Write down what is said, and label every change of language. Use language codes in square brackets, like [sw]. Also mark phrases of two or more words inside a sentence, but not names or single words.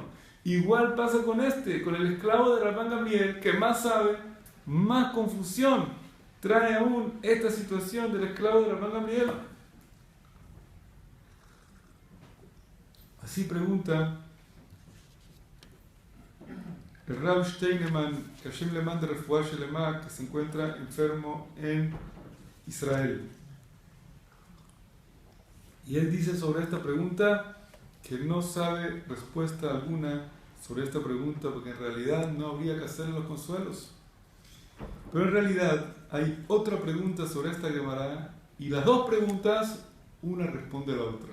[es] Igual pasa con con el esclavo de Rabban Gamliel, que más sabe, más confusión trae aún esta situación del esclavo de Rabban Gamliel. Así pregunta el Rav Steinemann, que Hashem le manda [he] רפואה שלמה, [es] que se encuentra enfermo en Israel. Y él dice sobre esta pregunta que no sabe respuesta alguna sobre esta pregunta, porque en realidad no habría que hacer los consuelos. Pero en realidad hay otra pregunta sobre esta Gemara, y las dos preguntas, una responde a la otra.